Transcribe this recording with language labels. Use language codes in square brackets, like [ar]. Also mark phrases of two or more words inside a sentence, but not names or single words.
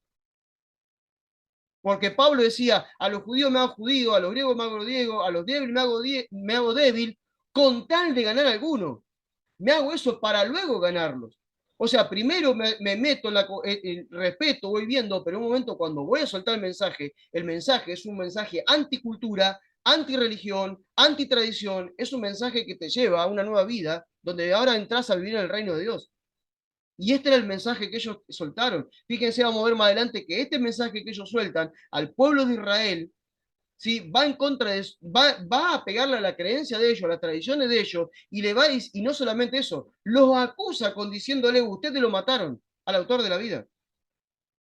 [es] Porque Pablo decía, a los judíos me hago judío, a los griegos me hago griego, a los débiles me hago débil, con tal de ganar a alguno. Me hago eso para luego ganarlos. O sea, primero me meto en el respeto, voy viendo, pero en un momento cuando voy a soltar el mensaje es un mensaje anticultura, antirreligión, antitradición, es un mensaje que te lleva a una nueva vida, donde ahora entras a vivir en el reino de Dios. Y este era el mensaje que ellos soltaron. Fíjense, vamos a ver más adelante que este mensaje que ellos sueltan al pueblo de Israel, ¿sí? Va en contra de, va a pegarle a la creencia de ellos, a las tradiciones de ellos, y no solamente eso, los acusa con diciéndole, ustedes lo mataron al autor de la vida.